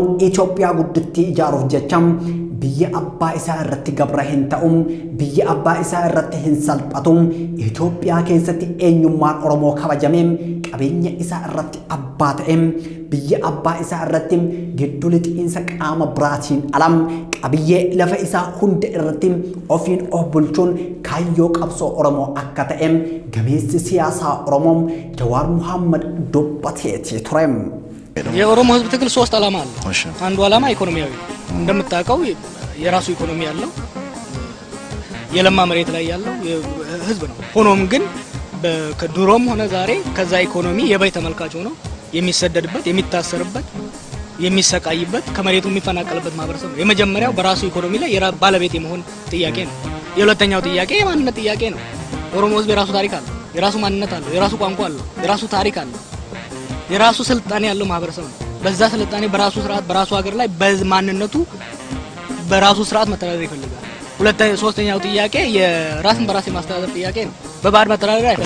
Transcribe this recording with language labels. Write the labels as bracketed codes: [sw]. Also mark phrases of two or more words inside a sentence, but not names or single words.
[om] Itoophiyaa guddittii ijaaruuf jecha biyya abbaa isaa irratti gabra hin ta'um biyya abbaa isaa irratti hin salphatum Itoophiyaa keessatti eenyummaan Oromoo kabajameen qabeenya isaa irratti abbaa ta'em biyya abbaa isaa irratti giddu lixiinsa qaama biraatiin alam qabiyyee lafa isaa hunda irratti ofiin of bulchuun kaayyoo qabsoo Oromoo akka ta'em gameessi siyaasaa Oromoo Jawaar Muhammad dubbateeti turem [am] የኦሮሞ ህዝብ ትግል ሶስት ዓላማ አለው አንዱ ዓላማ ኢኮኖሚያዊ እንደምታውቀው የራሱ ኢኮኖሚ ያለው የለማ መሬት ላይ ያለው ህዝብ ነው ሆኖም ግን ከድሮም ሆነ ዛሬ ከዛ ኢኮኖሚ የበይ ተመልካች ሆኖ የሚሰደድበት የሚታሰርበት የሚሰቃይበት ከመሬቱ የሚፈናቀልበት ማህበረሰብ ነው የመጀመሪያው በራሱ ኢኮኖሚ ላይ ባለቤት የመሆን ጥያቄ ነው የሁለተኛው ጥያቄ የማንነት ጥያቄ ነው ኦሮሞ ህዝብ የራሱ ታሪክ አለው የራሱ ማንነት አለው የራሱ ቋንቋ አለው የራሱ ታሪክ አለው የራሱ ስልጣኔ ያለው ማህበረሰብ ነው በዛ ስልጣኔ በራሱ ስርዓት በራሱ ሀገር ላይ በማንነቱ በራሱ ስርዓት መተዳደር ይፈልጋል ሁለተኛው ሶስተኛው ጥያቄ የራስን በራስ የማስተዳደር ጥያቄ ነው በባህር መተዳደር አይፈልግም